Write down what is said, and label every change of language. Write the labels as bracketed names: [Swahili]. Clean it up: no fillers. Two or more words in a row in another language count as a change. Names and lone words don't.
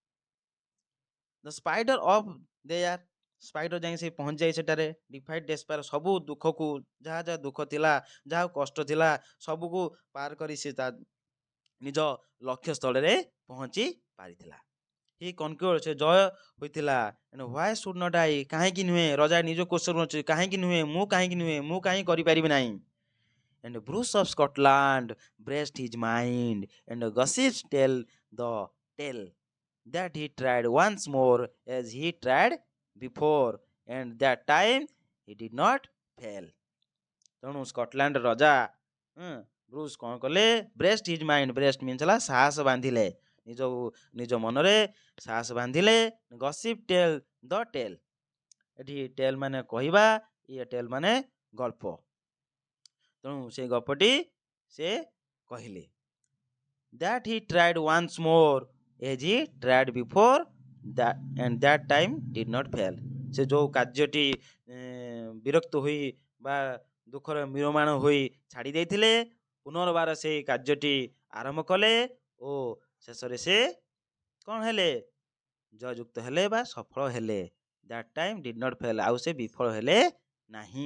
[English] the spider up there, [Odia] ସ୍ପାଇଡର ଯାଇ ସେ ପହଞ୍ଚି ଯାଇ ସେଠାରେ, [English] defied despair, [Odia] ସବୁ ଦୁଃଖକୁ, ଯାହା ଯାହା ଦୁଃଖ ଥିଲା, ଯାହା କଷ୍ଟ ଥିଲା, ସବୁକୁ ପାର କରି ସେ ତା ନିଜ ଲକ୍ଷ୍ୟ ସ୍ଥଳରେ ପହଞ୍ଚି ପାରିଥିଲା। [English] he conquered, [Odia] ସେ ଜୟ ହୋଇଥିଲା। [English] and why should not I, [Odia] କାହିଁକି ନୁହେଁ, ରଜା ନିଜ କ୍ୱେଶ୍ଚନ୍ ଅଛି, କାହିଁକି ନୁହେଁ, ମୁଁ କାହିଁକି ନୁହେଁ, ମୁଁ କାହିଁକି କରିପାରିବି ନାହିଁ। [English] And Bruce of Scotland braced his mind, and gossips tell the tale that he tried once more as he tried before, and that time he did not fail. [Odia] ତେଣୁ ସ୍କଟଲ୍ୟାଣ୍ଡ ରଜା ବ୍ରୁସ୍ କ'ଣ କଲେ, [English] braced his mind, braced means [Odia] ହେଲା ସାହସ ବାନ୍ଧିଲେ, ନିଜ ମନରେ ସାହସ ବାନ୍ଧିଲେ। [English] gossip tell the tale, [Odia] ଏଠି ଟେଲ୍ ମାନେ କହିବା, ଇଏ ଟେଲ୍ ମାନେ ଗଳ୍ପ, ତେଣୁ ସେ ଗପଟି ସେ କହିଲେ। [English] that he tried once more as he tried before, and that time did not fail, [Odia] ସେ ଯୋଉ କାର୍ଯ୍ୟଟି ବିରକ୍ତ ହୋଇ ବା ଦୁଃଖର ମ୍ରିୟମାଣ ହୋଇ ଛାଡ଼ି ଦେଇଥିଲେ, ପୁନର୍ବାର ସେଇ କାର୍ଯ୍ୟଟି ଆରମ୍ଭ କଲେ ଓ ଶେଷରେ ସେ କ'ଣ ହେଲେ, ଜୟଯୁକ୍ତ ହେଲେ ବା ସଫଳ ହେଲେ। [English] that time did not fail, [Odia] ଆଉ ସେ ବିଫଳ ହେଲେ ନାହିଁ।